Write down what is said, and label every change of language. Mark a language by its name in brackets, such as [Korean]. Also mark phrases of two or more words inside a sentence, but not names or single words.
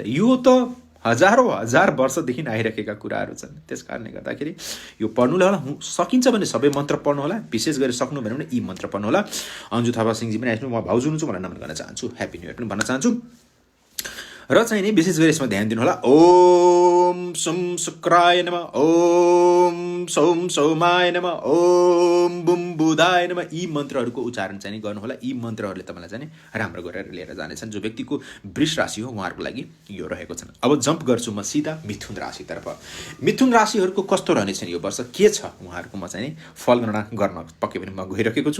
[Nepali] यो त हजार वर्षदेखि आइरहेका कुराहरू छन्। त्यस कारणले गर्दाखेरि यो पढ्नुलाई होला। सकिन्छ भने सबै मन्त्र पढ्नुहोला। विशेष गरी सक्नु भने यी मन्त्र पढ्नुहोला। अन्जु थापा सिंहजी पनि आइसक्नु। म भाउजू हुनुहुन्छ, मलाई नमन गर्न चाहन्छु। [English] happy new year [Nepali] पनि भन्न चाहन्छु। र चाहिँ नि विशेष गरी यसमा ध्यान दिनुहोला। [Sanskrit] ओम सम शुक्राय नमः, ओम सौम सौमाय नमः, ओम बुम बुधाय नमः। [Nepali] यी मन्त्रहरूको उच्चारण चाहिँ नि गर्नुहोला। यी मन्त्रहरूले तपाईँलाई चाहिँ राम्रो गरेर लिएर जानेछन्। जो व्यक्तिको वृष राशि हो उहाँहरूको लागि यो रहेको छ। अब जम्प गर्छु म सिधा मिथुन राशितर्फ। मिथुन राशिहरूको कस्तो रहनेछन् यो वर्ष, के छ उहाँहरूको म चाहिँ नि फलगणना गर्न पक्कै पनि म गइरहेको छु।